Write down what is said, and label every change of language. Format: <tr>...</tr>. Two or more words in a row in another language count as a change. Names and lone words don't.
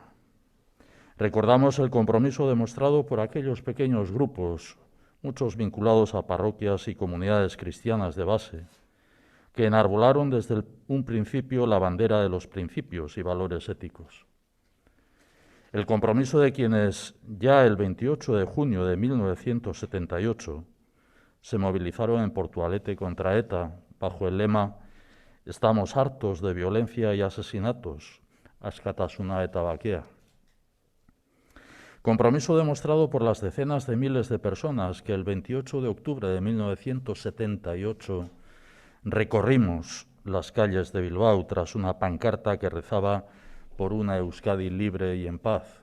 <es>Recordamos el compromiso demostrado por aquellos pequeños grupos, muchos vinculados a parroquias y comunidades cristianas de base, que enarbolaron desde un principio la bandera de los principios y valores éticos. El compromiso de quienes ya el 28 de junio de 1978 se movilizaron en Portugalete contra ETA bajo el lema «Estamos hartos de violencia y asesinatos,</es> <eu>askatasuna eta bakea».</eu> <es>Compromiso demostrado por las decenas de miles de personas que el 28 de octubre de 1978 recorrimos las calles de Bilbao tras una pancarta que rezaba por una Euskadi libre y en paz.</es>